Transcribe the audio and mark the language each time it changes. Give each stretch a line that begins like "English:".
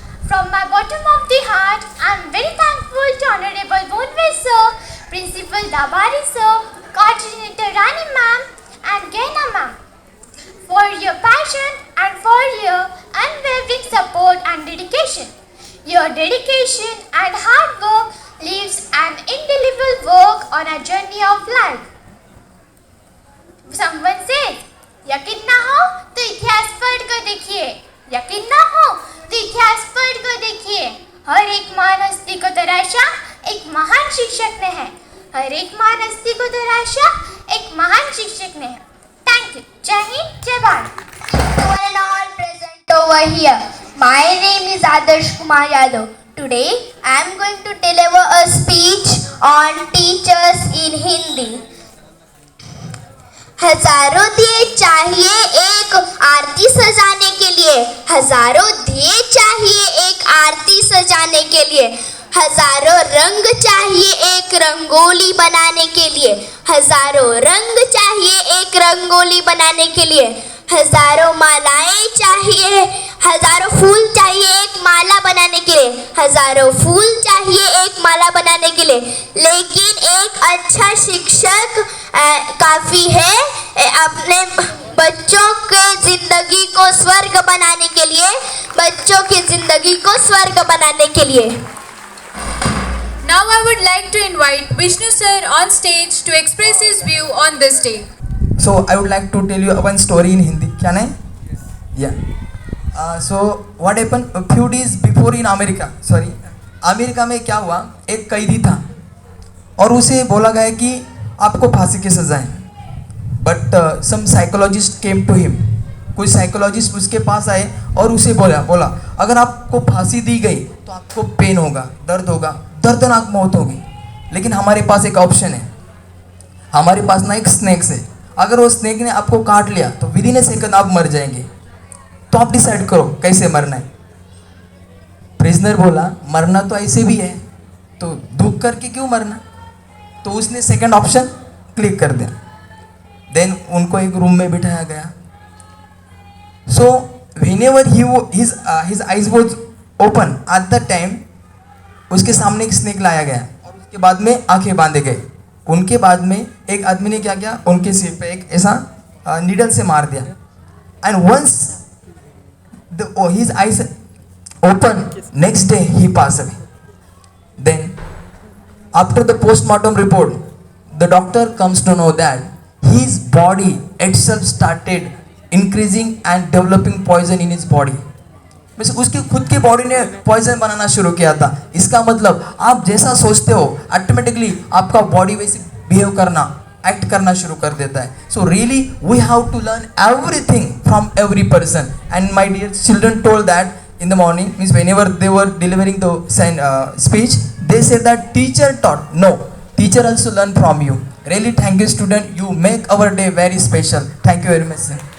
English: From my bottom of the heart, I am very thankful to Honorable Bonve Sir, Principal Dabari Sir, Coordinator Rani Ma'am and Gena Ma'am for your passion and for your unwavering support and dedication. Your dedication and hard work leaves an indelible work on a journey of life. Someone says,
Hindi: यकीन ना हो तो इतिहास पढ़ कर देखिए, यकीन ना हो तो इतिहास पढ़ कर देखिए, हर एक महान हस्ती को तराशा एक महान शिक्षक ने है, हर एक महान हस्ती को तराशा एक महान शिक्षक ने है।
English: Thank you.
Hindi: Jai Hind, Jai Bharat.
English: To one and all present over here, my name is Adarsh Kumar Yadav. Today, I am going to deliver a speech on teachers in Hindi.
Hindi: हजारों दिए चाहिए एक आरती सजाने के लिए, हजारों दिए चाहिए एक आरती सजाने के लिए, हजारों रंग चाहिए एक रंगोली बनाने के लिए, हजारों रंग चाहिए एक रंगोली बनाने के लिए, हजारों मालाएं चाहिए, हजारों फूल चाहिए एक माला बनाने के लिए, हजारों फूल चाहिए एक माला बनाने के लिए, लेकिन एक अच्छा शिक्षक काफ़ी है अपने बच्चों के ज़िंदगी को स्वर्ग बनाने के लिए, बच्चों की ज़िंदगी को स्वर्ग बनाने के लिए।
English: Now I would like to invite Vishnu sir on stage to express his view on this day. So I would like to tell you one story in Hindi. Can I? Yeah. So what happened a few days before in America?
Hindi: Sorry, America में क्या हुआ? एक कैदी था और उसे बोला गया कि आपको फांसी की सजा है.
English: But some psychologist came to him.
Hindi: कोई साइकोलॉजिस्ट उसके पास आए और उसे बोला अगर आपको फांसी दी गई तो आपको पेन होगा, दर्द होगा, दर्दनाक मौत होगी, लेकिन हमारे पास एक ऑप्शन है. हमारे पास ना एक स्नेक्स है. अगर वो स्नेक ने आपको काट लिया तो
English: within a second
Hindi: आप मर जाएंगे. तो आप डिसाइड करो कैसे मरना है. प्रिजनर बोला मरना तो ऐसे भी है, तो दुख करके क्यों मरना. तो उसने सेकंड ऑप्शन क्लिक कर दिया. देन उनको एक रूम में बिठाया गया.
English: so whenever his eyes was open at the time
Hindi: उसके सामने एक स्नेक लाया गया और उसके बाद में आंखें बांधे गए. उनके बाद में एक आदमी ने क्या किया, उनके सिर पे एक ऐसा नीडल से मार दिया.
English: And once his eyes open, next day he passed away. Then after the postmortem report, the doctor comes to know that his body itself started increasing and developing poison in his body.
Hindi: Means उसकी खुद की body ने poison बनाना शुरू किया था. इसका मतलब आप जैसा सोचते हो ऑटोमेटिकली आपका बॉडी वैसे बिहेव करना, एक्ट करना शुरू कर देता है.
English: So really we have to learn everything from every person. And my dear children told that in the morning, means whenever they were delivering the speech, they said that teacher taught. No, teacher also learn from you. Really, thank you student, you make our day very special. Thank you very much sir.